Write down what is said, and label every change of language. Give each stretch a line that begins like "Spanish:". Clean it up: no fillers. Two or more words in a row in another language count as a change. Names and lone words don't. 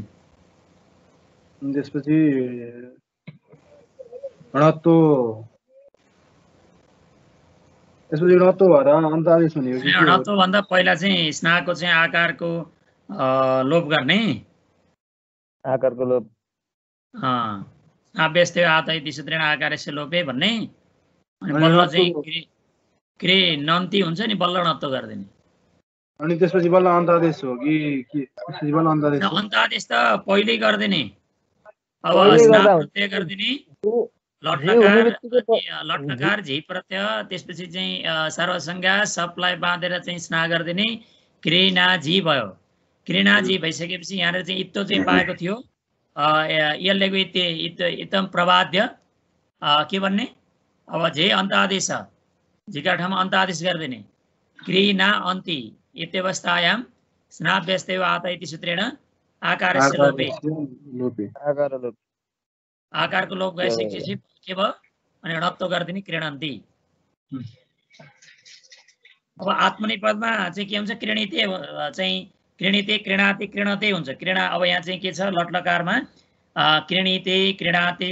Nepali: अनि त्यसपछि णत्व भएर अन्तादेश हुने हो कि के हो णत्वभन्दा पहिला चाहिँ स्नाको चाहिँ आकारको लोप गर्ने आकारको लोप
Sanskrit: आभ्यस्ते आत इति सूत्रेण आकारस्य लोपे
Nepali: भन्ने अनि अनि बल्ल णत्व चाहिँ क्रे नन्ती हुन्छ नि बल्ल णत्व गरिदिने अनि त्यसपछि बल्ल अन्तादेश हो कि त्यसपछि बल्ल अन्तादेश हो अन्तादेश त पहिल्यै गरिदिने अब पहिले स्ना गर्दा प्रत्यय गरिदिने जी हुने बित्तिकै लट्लकार झी प्रत्यय त्यसपछि चाहिँ सर्वसंज्ञा सबलाई बाँधेर चाहिँ स्ना गरिदिने क्रिना जी भयो क्रिना जी भइसकेपछि यहाँनिर चाहिँ इत्तो चाहिँ पाएको थियो यसलेको इत्तम प्रबाध्य के भन्ने अब झे अन्त आदेश झिका ठाउँमा अन्त आदेश गरिदिने
Sanskrit: क्रिना अन्ति इत्यवस्थायाम स्नाभ्यस्तैव आत इति सूत्रेण आकारस्य लोपे
Nepali: आकार लोप आकारको लोप गइसकेपछि के भयो अनि णत्व गरिदिने क्रीडन्ती अब आत्मनिपदमा चाहिँ के हुन्छ क्रीणिते चाहिँ क्रीणिते क्रीणाति क्रीणते हुन्छ क्रीणा अब यहाँ चाहिँ के छ लट्लकारमा क्रीणिते क्रीणाते